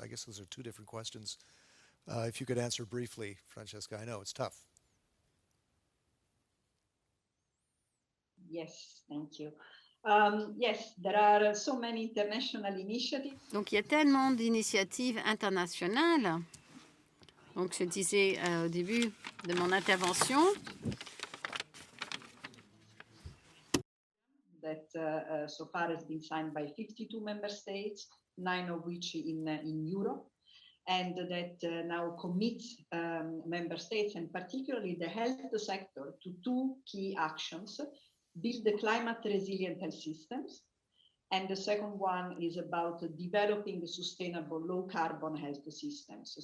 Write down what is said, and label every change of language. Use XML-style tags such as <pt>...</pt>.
<en>I guess those are two different questions. If you could answer briefly, Francesca, I know it's tough. Yes, thank you. Yes, there are so many international initiatives.</en> <fr>Donc, il y a tellement d'initiatives internationales. Donc, je disais au début de mon intervention</fr> <en>that so far has been signed by 52 member states, 9 of which in Europe, and that now commits member states, and particularly the health sector, to two key actions: build the climate resilient health systems, and the second one is about developing sustainable low carbon health systems.</en>